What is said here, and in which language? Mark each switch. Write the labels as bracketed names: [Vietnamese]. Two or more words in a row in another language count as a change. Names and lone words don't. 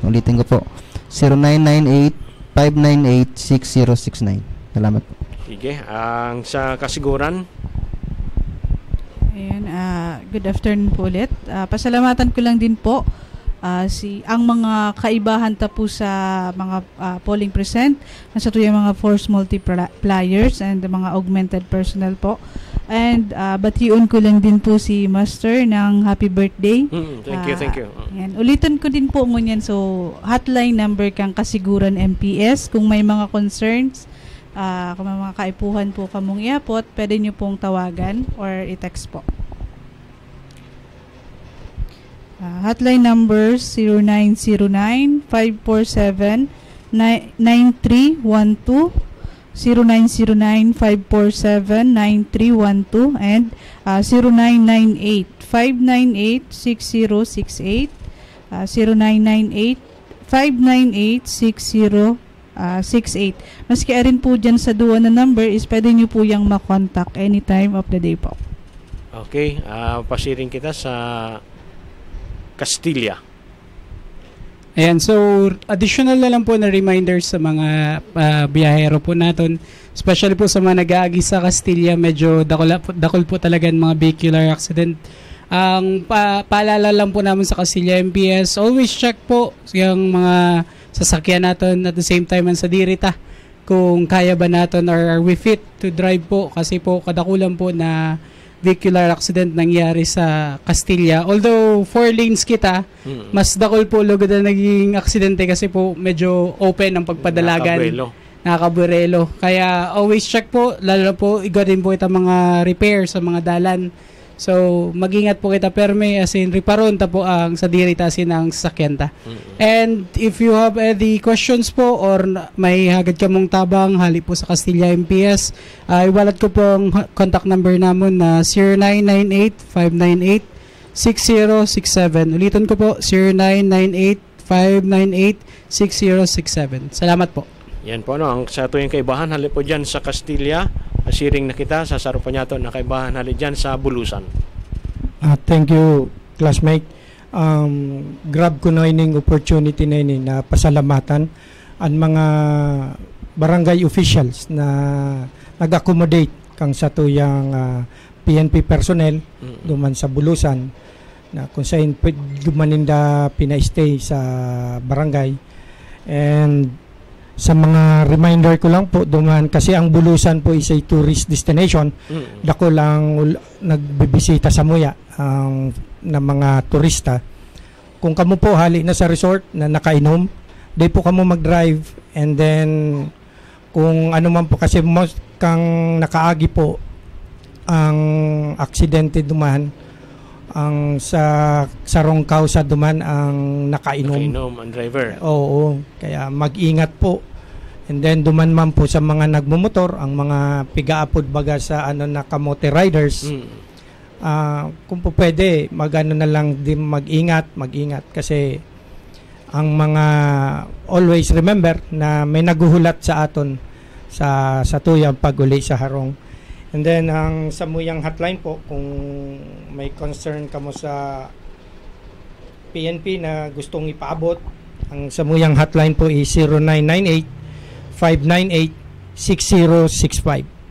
[Bikol] Ulitin ko po, 0998-598-6069. Salamat po. Sige, ang sa kasiguran. Ayan, [English] good afternoon [Bikol] po ulit. Pasalamatan ko lang din po ang mga kaibahan po sa mga [English] polling present, [Bikol] nasa tuyang mga [English] force multipliers and [Bikol] mga [English] augmented personnel [Bikol] po. And batiun ko lang din po si Master ng [English] happy birthday. Thank you. [Bikol] Yan. Ulitin ko din po ngunyan. So, [English] hotline number [Bikol] kang Kasiguran MPS. Kung may mga concerns, kung may mga kaipuhan po kamong iapot, pwede nyo pong tawagan or i-text po. [English] Hotline number 0909-547-9312, 0909-547-9312, and 0998-598-6068, 0998-598-6068. [Bikol] Maski rin po dyan sa duwa na number is pwede nyo po yung makontak [English] anytime of the day [Bikol] po. Okay, pasiring kita sa Castilla. Ayan, so additional na lang po na reminders sa mga biyahero po natin, especially po sa mga nag-aagi sa Castilla, medyo dakol po talaga ng mga [English] vehicular accident. [Bikol] Ang paalala lang po namin sa Castilla MPS, [English] always check [Bikol] po yung mga sasakyan natin [English] at the same time [Bikol] sa dirita kung kaya ba natin or [English] are we fit to drive [Bikol] po, kasi po kadakulan po na [English] vehicular accident [Bikol] nangyari sa Castilla. Although 4 lanes kita, mas dakol po lugod na naging aksidente kasi po medyo open ang pagpadalagan. Nakaburelo. Kaya [English] always check [Bikol] po, lalo na po igo din po itang mga repair sa mga dalan. So mag-ingat po kita perme [English] as in [Bikol] riparon ta po ang sa dirita sin ang sasakyan ta. [English] And if you have any questions [Bikol] po or may hagad ka mong tabang hali po sa Castilla MPS, iwalat ko po ang [English] contact number [Bikol] namon na 0998-598-6067. Ulitin ko po 0998-598-6067. Salamat po. Yan po ang sa tuyong kaibahan hali po dyan sa Castilla. Asiring na kita sa sarupan niya to na kaibahan hali dyan sa Bulusan. [English] Thank you, classmate. [Bikol] Grab ko na ining opportunity na ini na pasalamatan ang mga barangay officials na nag-accommodate kang sa tuyang PNP personnel duman sa Bulusan na kung saan dumaninda pina-stay sa barangay. And sa mga reminder ko lang po duman kasi ang Bulusan po [English] is a tourist destination. [Bikol] Dako lang nagbibisita sa Muya ng mga turista. Kung kamo po hali na sa resort na nakainom, di po kamo mag-drive, and then kung ano man po kasi most kang nakaagi po ang aksidente duman ang sa [English] wrong cause [Bikol] duman ang nakainom ang driver. Oo, kaya mag-ingat po. And then duman man po sa mga nagmumotor, ang mga pigaapod baga sa na kamote riders. Kung po pwede, magano na lang din mag-ingat kasi ang mga [English] always remember [Bikol] na may naguhulat sa aton sa tuyang pag-uli sa harong. And then ang Samuyang hotline po, kung may concern kamo sa PNP na gustong ipaabot, ang Samuyang hotline po is 0998-598-6065.